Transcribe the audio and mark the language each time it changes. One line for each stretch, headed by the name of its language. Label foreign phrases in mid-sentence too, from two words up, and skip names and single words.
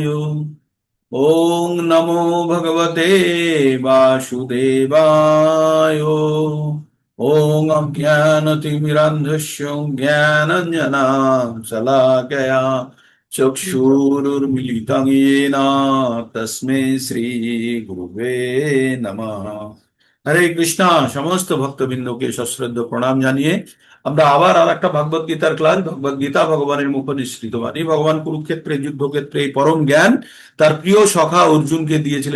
Sanskrit: ओम नमो भगवते वासुदेवाय। ओम अज्ञानतिमिरान्धस्य ज्ञानाञ्जनां शलाकया चक्षुरुर्मिलितं येन तस्मै শ্রী গুরুবে নমঃ।
Bangla: হরে কৃষ্ণা। সমস্ত ভক্তবৃন্দকে সশ্রদ্ধ প্রণাম জানিয়ে আমরা আবার আর একটা ভগবত গীতার ক্লাস, ভগবত গীতা ভগবানের মুখ নিঃসৃত বাণী। ভগবান কুরুক্ষেত্রে যুদ্ধক্ষেত্রে এই পরম জ্ঞান তার প্রিয় সখা অর্জুনকে দিয়েছিলেন।